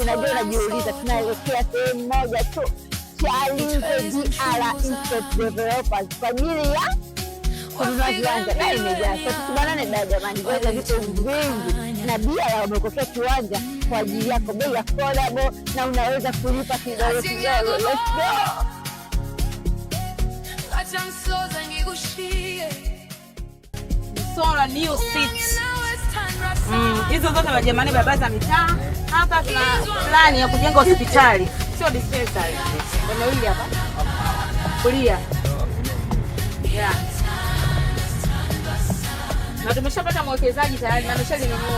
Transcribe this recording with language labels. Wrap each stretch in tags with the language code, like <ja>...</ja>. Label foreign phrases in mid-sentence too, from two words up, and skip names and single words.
<sw>Najua unajiuliza, tunaelekea sehemu moja tu, Chalinze BR Estate Developers kwa ajili ya kununua kiwanja. Na imejaa sasa, tubanane dada jamani, viwanja vipo vingi na BR wamekokea kiwanja kwa ajili yako, bei affordable na unaweza kulipa kidogo kidogo.</sw> <en>Let's go. Msolwa new seat.</en> <sw>Hizo zote na jamani, barabara za mitaa. Hapa tuna plani ya kujenga hospitali, sio dispensary. Ndio hili hapa. Kulia. Yeah. Na tumeshapata mwekezaji tayari na ameshalinunua.</sw>